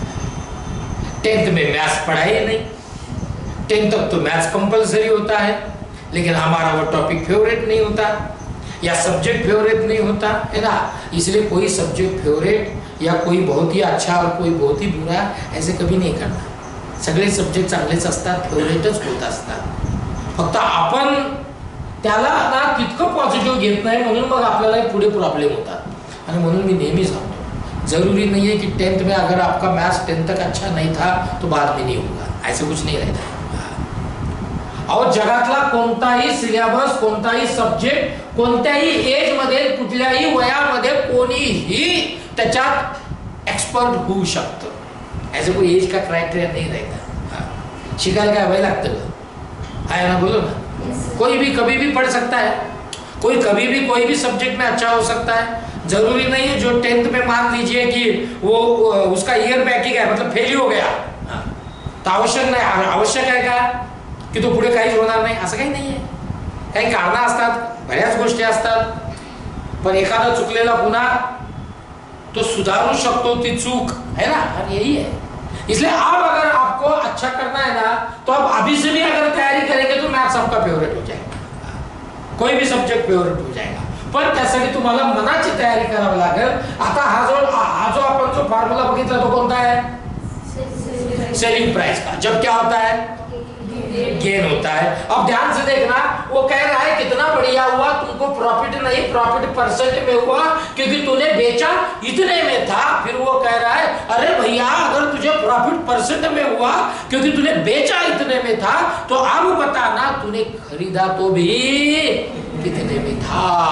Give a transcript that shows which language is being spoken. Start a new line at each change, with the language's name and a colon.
Hindi: 10th में maths पढ़ाई नहीं, 10th तक तो मैथ्स कंपलसरी होता है, लेकिन हमारा वो टॉपिक फेवरेट नहीं होता या सब्जेक्ट फेवरेट नहीं होता है ना. इसलिए कोई सब्जेक्ट फेवरेट या कोई बहुत ही अच्छा और कोई बहुत ही बुरा ऐसे कभी
Marathi: नाही करणार. सगळे सब्जेक्ट चांगलेच असतात, फेवरेटच होत असतात. फक्त आपण त्याला ना तितकं पॉझिटिव्ह घेत नाही, म्हणून मग आपल्याला पुढे प्रॉब्लेम होतात. आणि म्हणून मी नेहमी सांगतो,
Hindi: जरूरी नहीं है कि 10th में अगर आपका मैथ्स 10th तक अच्छा नहीं था तो बाद में नहीं होगा, ऐसे कुछ नहीं रहता.
Marathi: और जगातला कोणताही सिलेबस, कोणताही सब्जेक्ट कोणत्याही एज मध्ये, कुठल्याही वयामध्ये कोणीही त्याच्यात एक्सपर्ट होऊ शकतं.
Hindi: ऐसे कोई एज का क्राइटेरिया नहीं रहता.
Marathi: शिकायला काय वय लागतं का? आहे ना,
Hindi: बोलो ना. कोई भी कभी भी पढ़ सकता है, कोई कभी भी कोई भी सब्जेक्ट में अच्छा हो सकता है. जरूरी नहीं है जो 10th में मान लीजिए कि वो उसका ईयर बैकिंग है, मतलब फेल हो गया,
Marathi: तो आवश्यक नाही, आवश्यक आहे का की तो पुढे काहीच होणार नाही, असं काही नाही आहे. काही कारणं असतात, बऱ्याच गोष्टी असतात, पण एखादा चुकलेला पुन्हा तो सुधारू शकतो ती चूक,
Hindi: है ना. और यही है. इसलिए अब अगर आपको अच्छा करना है ना, तो आप अभी से भी अगर तैयारी करेंगे तो मैथ्स आपका फेवरेट हो जाएगा, कोई भी सब्जेक्ट फेवरेट हो जाएगा.
Marathi: पण त्यासाठी तुम्हाला मनाची तयारी करावी लागेल. आता हा जो आपण जो फॉर्म्युला बघितला तो कोणता है?
Hindi: सेलिंग प्राइस का. जब क्या होता है? गेन होता है. अब ध्यान से देखना, वो कह रहा है कितना बढ़िया हुआ, तुमको प्रॉफिट नहीं, प्रॉफिट परसेंट में हुआ क्योंकि तूने बेचा इतने में था. फिर वो कह रहा है अरे भैया, अगर तुझे प्रॉफिट परसेंट में हुआ क्योंकि तूने बेचा इतने में था, तो अब बताना तूने खरीदा तो भी कितने में था.